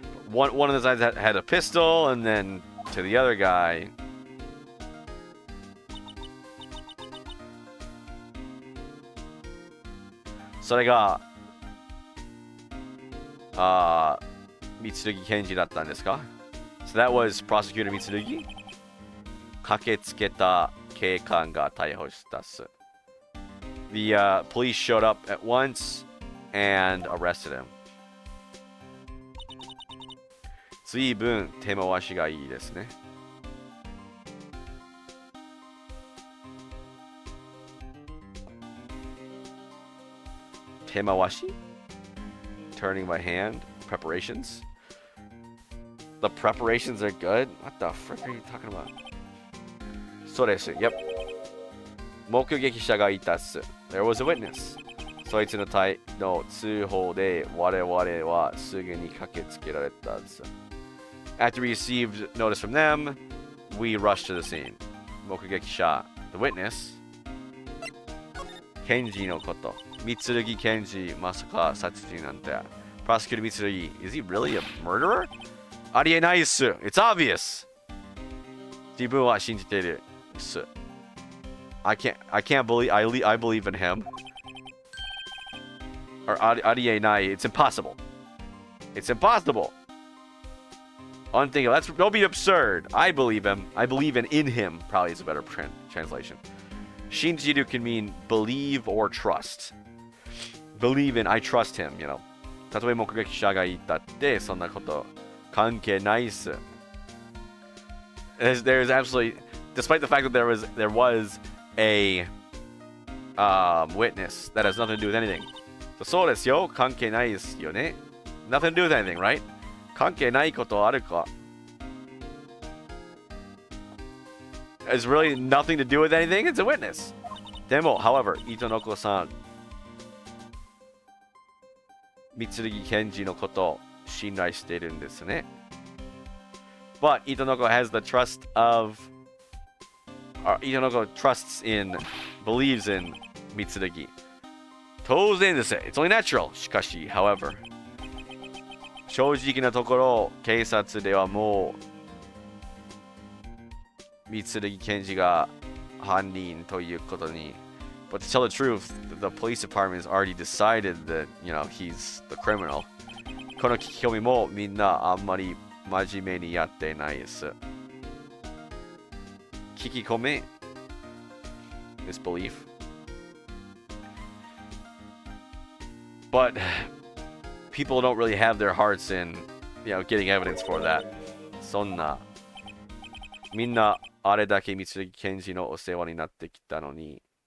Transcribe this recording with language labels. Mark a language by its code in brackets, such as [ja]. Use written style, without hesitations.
[en] One of the guys had a pistol, and then to the other guy, so they got Mitsurugi Kenji [ja] だったんですか? [en] So that was Prosecutor Mitsurugi. [ja] 駆けつけた警官が逮捕したっす. [en] The police showed up at once and arrested him. [ja] 随分手回しがいいですね. [en] Temawashi? Turning my hand. Preparations? The preparations are good? What the frick are you talking about? [ja] そうです. [en] Yep. [ja] 目撃者がいたっす. [en] There was a witness. [ja] そいつの通報で我々はすぐに駆けつけられたっす. [en] After we received notice from them, we rushed to the scene. [ja] 目撃者 the witness. 検事のこと. Mitsurugi Kenji, まさか殺人なんて. [en] Prosecutor Mitsurugi, is he really a murderer? [ja] ありえないっす. [en] It's obvious. [ja] 自分は信じている. [en] I can't believe I believe in him. Or arienai. It's impossible. It's impossible. Unthinkable. Don't be absurd. I believe him. I believe in him. Probably is a better translation. Shinjiru can mean believe or trust. Believe in, I trust him, you know. [ja] たとえ目撃者がいたってそんなこと関係ないっす. [en] There's absolutely, despite the fact that there was a witness that has nothing to do with anything. [ja] そうですよ、関係ないですよね. [en] Nothing to do with anything, right? [ja] 関係ないことあるか? [en] It's really nothing to do with anything. It's a witness. [ja] でも, however, Itonoko-san, 三剣賢治のこと信頼しているんですね. [en] But Itonoko has the trust of... Itonoko trusts in, believes in Mitsurugi. [ja] 当然です. [en] It's only natural. [ja] しかし, however, 正直なところ、警察ではもう三剣賢治が犯人ということに. [en] But to tell the truth, the police department has already decided that, you know, he's the criminal. [ja] この聞き込みもみんなあんまり真面目にやってないです. [en] 聞き込み is belief. But people don't really have their hearts in, you know, getting evidence for that. [ja] そんなみんなあれだけ三剣賢治のお世話になってきたのに.